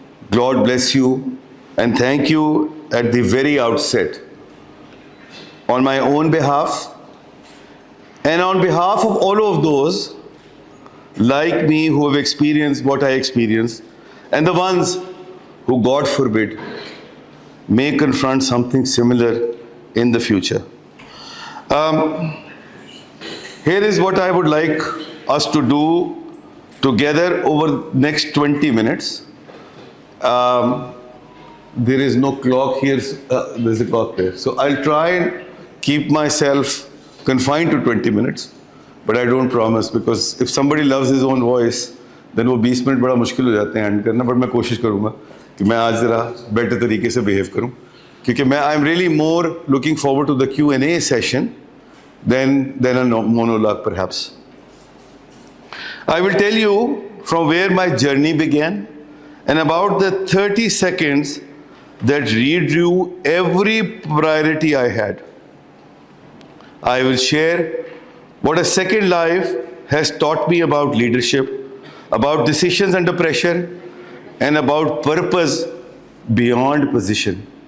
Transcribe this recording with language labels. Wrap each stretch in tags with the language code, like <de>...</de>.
<en>God bless you, and thank you at the very outset, on my own behalf and on behalf of all of those like me who have experienced what I experienced, and the ones who, God forbid, may confront something similar in the future. Here is what I would like us to do together over the next 20 minutes. There is no clock here, there's a clock there. So I'll try and keep myself confined to 20 minutes, but I don't promise, because if somebody loves his own voice, then</en> <hi>वो 20 minute बड़ा मुश्किल हो जाते हैं and करना, but मैं कोशिश करूँगा कि मैं आज ज़रा बेटर तरीके से बिहेव करूँ, क्योंकि मैं</hi> <en>I am really more looking forward to the Q&A session than a monologue perhaps. I will tell you from where my journey began, and about the 30 seconds that redrew every priority I had. I will share what a second life has taught me about leadership, about decisions under pressure, and about purpose beyond position.</en>